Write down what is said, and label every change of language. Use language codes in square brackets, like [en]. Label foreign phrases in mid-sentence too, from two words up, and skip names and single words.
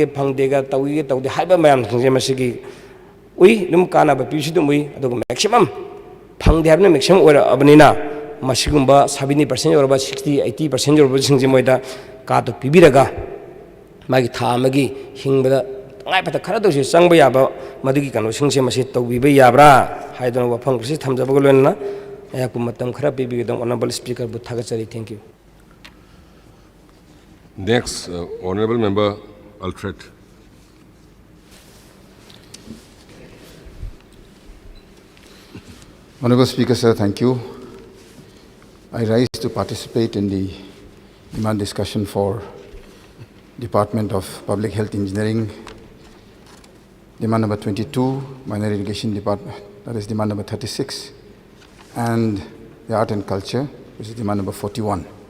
[mni] ꯐꯪꯗꯦꯒ ꯇꯧꯒꯦ ꯇꯧꯗꯦ ꯍꯥꯏꯕ ꯃꯌꯥꯝꯁꯤꯡꯁꯦ ꯃꯁꯤꯒꯤ ꯑꯗꯨꯝ ꯀꯥꯟꯅꯕ ꯄꯤꯕꯁꯨ ꯑꯗꯨꯝ ꯑꯗꯨꯒ ꯃꯦꯛꯁꯤꯃꯝ ꯐꯪꯗꯦ ꯍꯥꯏꯕꯅ ꯃꯦꯛꯁꯤꯃꯝ ꯑꯣꯏꯔꯛꯑꯕꯅꯤನ ꯃꯁꯤꯒꯨꯝꯕ 70% ꯌꯧꯔꯕ 60-80% ꯌꯧꯔꯕꯁꯤꯡꯁꯦ ꯃꯣꯏꯗ ꯀꯥꯔꯗ ꯄꯤꯕꯤꯔꯒ ꯃꯥꯒꯤ ꯊꯥ ꯑꯃꯒꯤ ꯍꯤꯡꯕꯗ ꯇꯉꯥꯏꯐꯗ ꯈꯔꯗꯁꯨ ꯆꯪꯕ ꯌꯥꯕ ꯃꯗꯨꯒꯤ ꯀꯩꯅꯣꯁꯤꯡꯁꯦ ꯃꯁꯤ ꯇꯧꯕꯤꯕ ꯌꯥꯕ꯭ꯔꯥ ꯍꯥꯏꯗꯅ ꯋꯥꯐꯝ ꯈꯔꯁꯤ ꯊꯝꯖꯕꯒ ꯂꯣꯏꯅꯅ ꯑꯩꯍꯥꯛꯄꯨ ꯃꯇꯝ ꯈꯔ ꯄꯤꯕꯤꯒꯗꯕ [en] Honorable Speakerbu [mni] ꯊꯥꯒꯠꯆꯔꯤ [en] thank you Next, Honorable Member Alfred. Honorable Speaker, sir, thank you. I rise to participate in the demand discussion for Department of Public Health Engineering, demand number 22, Minor Irrigation Department, that is demand number 36, and the Art and Culture, which is demand number 41.